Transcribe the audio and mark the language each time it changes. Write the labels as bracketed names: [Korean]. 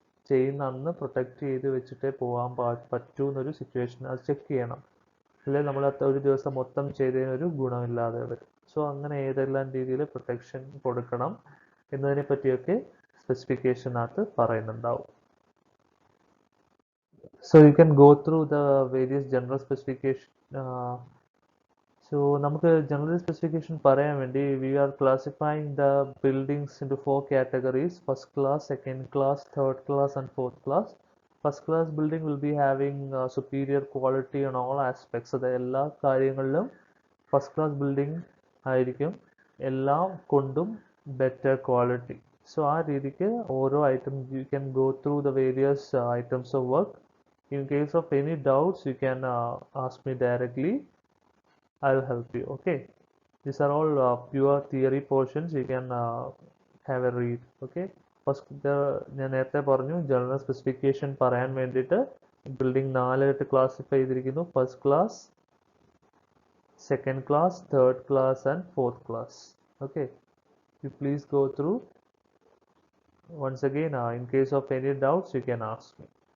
[Malayalam] ചെയ്യുന്ന അന്ന് പ്രൊട്ടക്റ്റ് ചെയ്ത് വെച്ചിട്ടേ പോകാൻ പറ്റൂ എന്നൊരു സിറ്റുവേഷൻ, അത് ചെക്ക് ചെയ്യണം. അല്ലെങ്കിൽ നമ്മൾ ഒരു ദിവസം മൊത്തം ചെയ്തതിനൊരു ഗുണമില്ലാതെ വരും. സോ അങ്ങനെ ഏതെല്ലാം രീതിയിൽ പ്രൊട്ടക്ഷൻ കൊടുക്കണം എന്നതിനെ പറ്റിയൊക്കെ സ്പെസിഫിക്കേഷനകത്ത് പറയുന്നുണ്ടാവും. [English] So you can go through the various general specification. So [Malayalam] നമുക്ക് general specification പറയാൻ വേണ്ടി [English] we are classifying the buildings into 4 categories: first class, second class, third class and fourth class. First class building will be having superior quality on all aspects. [Malayalam] അത് എല്ലാ കാര്യങ്ങളിലും first class building ആയിരിക്കും, എല്ലാം കൊണ്ടും better quality. [English] so [Malayalam] ആ രീതിക്ക് ഓരോ item [English] You can go through the various items of work. In case of any doubts, you can ask me directly. I will help you. Okay, these are all pure theory portions. You can have a read. [Malayalam] Okay, first ഞാൻ നേരത്തെ പറഞ്ഞു general specification പറയാൻ വേണ്ടിയിട്ട് building 4 ആയിട്ട് classify ചെയ്തിരിക്കുന്നു: first class, [English] second class, third class and fourth class. Okay, you please go through once again. In case of any doubts, you can ask me.